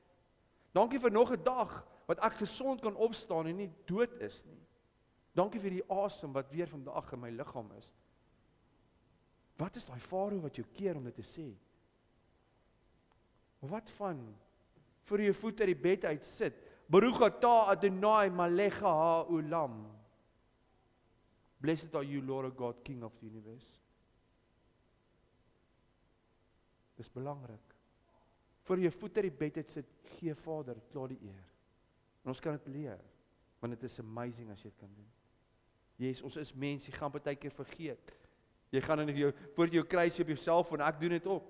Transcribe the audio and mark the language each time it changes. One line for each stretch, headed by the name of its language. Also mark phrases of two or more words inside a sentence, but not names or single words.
Afrikaans: Dankie vir nog 'n dag wat ek gesond kan opstaan en nie dood is nie. Dankie vir die asem wat weer vandag in my liggaam is. Wat is daai farao wat jou keer om dit te sê? Wat van voor jou voet uit die bed uit sit?
Hebrew: ברוך אתה אדוני מלך העולם.
English: Blessed are you, Lord God, King of the universe.
Afrikaans: Dis belangrik. Voor jou voet uit die bed uit sit, gee Vader, klaar die eer. En ons kan dit leer, want dit is amazing as jy dit kan doen. Yes, ons is mens, jy gaan baie keer vergeet. Jy gaan in jou, voor jou kruis op jou selfoon, ek doen dit ook.